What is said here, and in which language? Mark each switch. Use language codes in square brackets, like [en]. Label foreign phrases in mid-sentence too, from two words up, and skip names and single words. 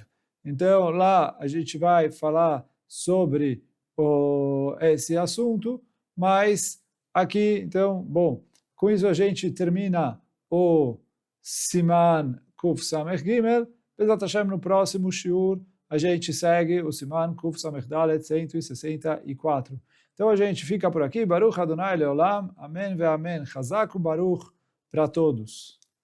[pt] Então lá a gente vai falar sobre esse assunto, mas aqui, então, bom, com isso a gente termina o [he] סימן קוף סמך גימל. בעזרת השם, [pt] no próximo shiur, a gente segue o [he] סימן קוף סמך דלת [pt] 164. Então a gente fica por aqui. [he] ברוך אדוני לעולם. אמן ואמן. חזק וברוך [pt] para todos.